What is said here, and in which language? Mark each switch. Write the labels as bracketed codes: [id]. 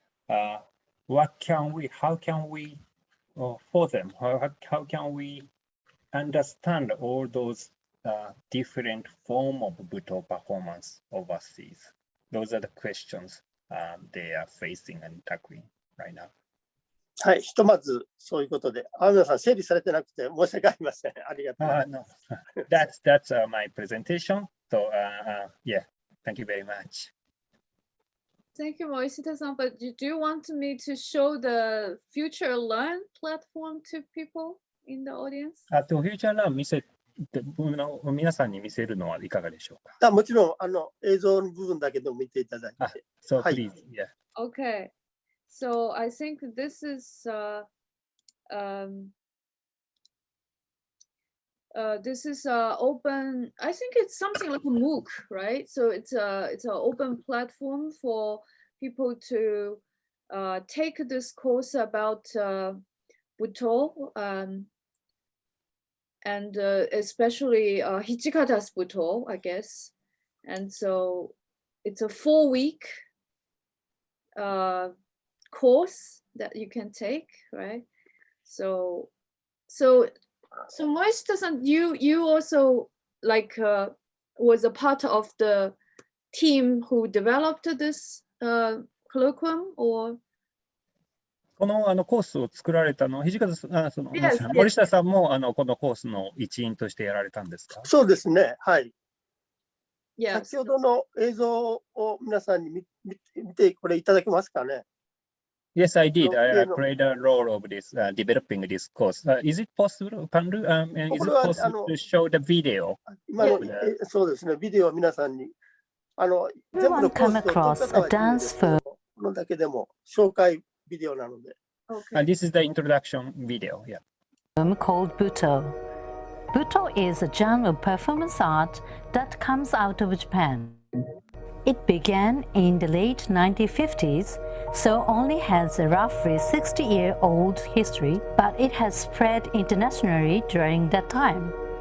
[en] How can we for them, how can we understand all those different forms of Buto performance overseas? Those are the questions they are facing and tackling right now. [ja] はい、ひとまずそういうことで、青野さん整理されてなくて申し訳ありません。ありがとう。 [en] No, that's my presentation. So yeah, thank you very much. Thank you, Morishita-san. But do you want me to show the Future Learn platform to people in the audience? [ja] フューチャーラン見せて皆さんに見せるのはいかがでしょうか。もちろん映像の部分だけでも見ていただいて。 [en] So please, yeah. Okay. So I think this is open. I think it's something like a MOOC, right? So it's an open platform for people to take this course about Buto, and especially Hijikata's Buto, I guess. And so it's a 4-week course that you can take, right? So Morishita-san, you also like was a part of the team who developed this colloquium, or? [ja] このコースを作られたの、土方さん、森下さんもこのコースの一員としてやられたんですか？そうですね、はい。 [en] Yes. [ja] 先ほどの映像を皆さんに見てこれいただけますかね？ [en] Yes, I did. I played a role of this developing this course. Is it possible, Pandu? Is it possible to show the video? [ja] 今のそうですね、ビデオを皆さんに全部のコースを撮った方はいいんですけど、このだけでも紹介ビデオなので。 [en] Okay. This is the introduction video. Yeah. Called Buto. Buto is a genre of performance art that comes out of Japan. It began in the late 1950s, so only has a roughly 60-year-old history, but it has spread internationally during that time.